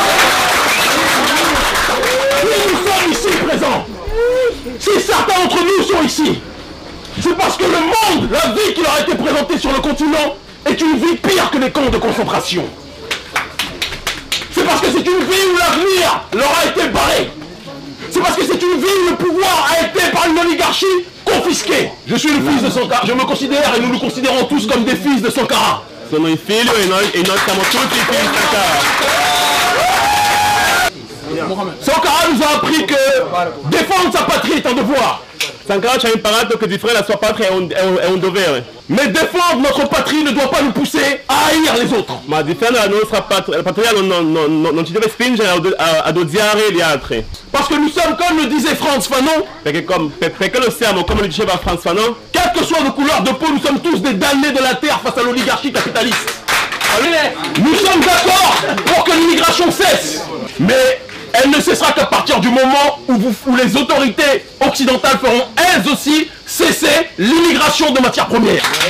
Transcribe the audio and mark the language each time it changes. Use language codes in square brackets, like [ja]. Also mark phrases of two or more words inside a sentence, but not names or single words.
[fr] Si nous sommes ici présents, si certains d'entre nous sont ici, c'est parce que le monde, la vie qui leur a été présentée sur le continent est une vie pire que les camps de concentration. C'est parce que c'est une vie où l'avenir leur a été barré. C'est parce que c'est une vie où le pouvoir a été par une oligarchie confisqués. Je suis le fils de Sankara. Je me considère et nous nous considérons tous comme des fils de Sankara. [it] Sono il figlio e noi siamo tutti figli di Sankara. [fr] Sankara nous a appris que défendre sa patrie est un devoir. [it] Sankara ci ha imparato che difendere la sua patria è un dovere. [fr] Mais défendre notre patrie ne doit pas nous pousser à haïr les autres. [it] Ma difendere la nostra patria non ci deve spingere ad odiare gli altri. [fr] Parce que nous sommes, comme le disait Frantz Fanon, [it] Perché lo siamo, come lo diceva Frantz Fanon, [fr] quelle que soit nos couleurs de peau, nous sommes tous des damnés de la terre face à l'oligarchie capitaliste. Nous sommes d'accord pour que l'immigration cesse, mais elle ne cessera qu'à partir du moment où les autorités occidentales feront elles aussi cesser l'immigration de matières premières.